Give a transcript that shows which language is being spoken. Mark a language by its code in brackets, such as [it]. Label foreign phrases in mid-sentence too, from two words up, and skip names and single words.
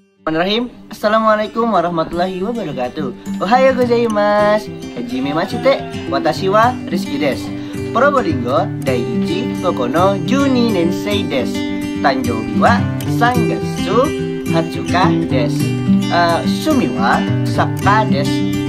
[ar] بسم الله الرحمن الرحيم. السلام عليكم ورحمة الله وبركاته. [ja] おはようございます。はじめまして。わたしはRizkyです. Probolinggoだいいちここのじゅにねんせいです. 誕生日は 3月20日desu. すみはさっかです.